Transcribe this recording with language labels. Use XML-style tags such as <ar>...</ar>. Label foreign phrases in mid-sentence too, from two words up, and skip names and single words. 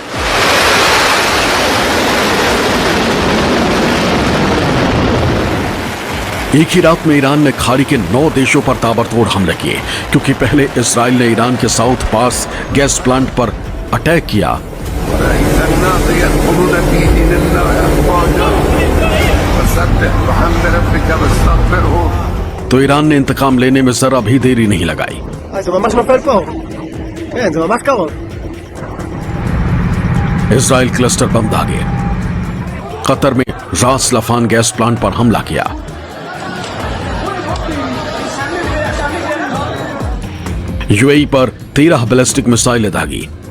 <hi>एक ही रात में ईरान ने खाड़ी के 9 देशों पर ताबड़तोड़ हमले किए, क्योंकि पहले इजराइल ने ईरान के साउथ पास गैस प्लांट पर अटैक किया। तो ईरान ने इंतकाम लेने में जरा भी देरी नहीं लगाई।</hi> <he>זה ממש נופל פה. כן, זה ממש קרוב.</he> <hi>इसराइल</hi> <en>cluster bomb</en> <hi>दागे। कतर में रास लफान</hi> <en>gas plant</en> <hi>पर हमला किया। यूएई पर 13</hi> <en>ballistic missiles</en> <hi>दागी।</hi>